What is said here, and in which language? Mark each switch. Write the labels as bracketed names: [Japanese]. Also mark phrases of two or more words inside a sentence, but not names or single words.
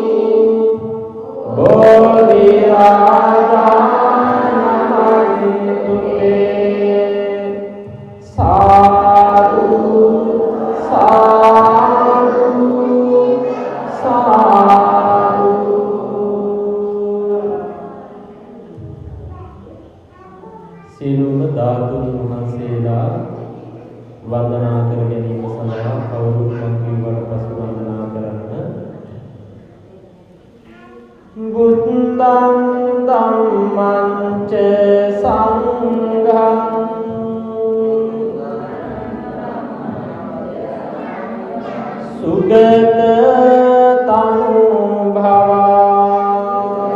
[Sinhala] බෝධි රාජා සාදු සාදු සාදු සියලුම ධාතුන් වහන්සේලා වන්දනා කර ගැනීම සඳහා කවුරුත් මං කිව්වට පසු වන්දනා කරන්න. [Pali] බුද්ධං ධම්මං ච සංඝං සුගත තනු භවා